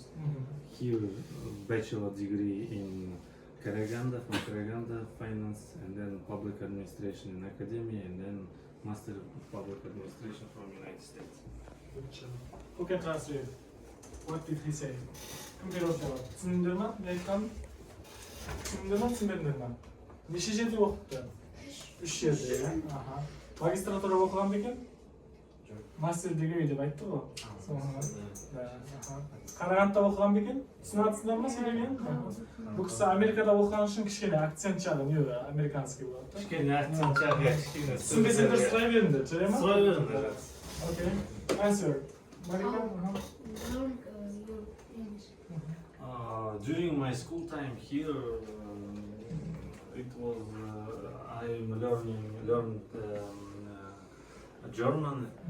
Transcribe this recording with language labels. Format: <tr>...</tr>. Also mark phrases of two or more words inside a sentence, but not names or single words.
<en>Here, bachelor degree in Karaganda, from Karaganda, finance, and then public administration in academy, and then master of public administration from United States. Who can translate? What did he say?</en> <kk>түсіндіңдер мен түсіндіңдер ма түсінбедіңдер ма? Неше жерде оқыпты? 3 жерде, иә? Магистратура оқыған ба екен?</kk> <en>master degree</en> <kk>деп айтты ғой. Қарағандыда оқыған ба екен? Түсінатсыздар ма сөйлеген? Бұл кісі Америкада оқыған үшін кішкене акцент жағы не американский болады. Кішкене акцент жағы, кішкене. Түсінбесеңдер сұрай беріңдер, жарай ма? Сұрай беріңдер.</kk> <en>Okay. Answer. During my school time here, it was I'm learned German.</en>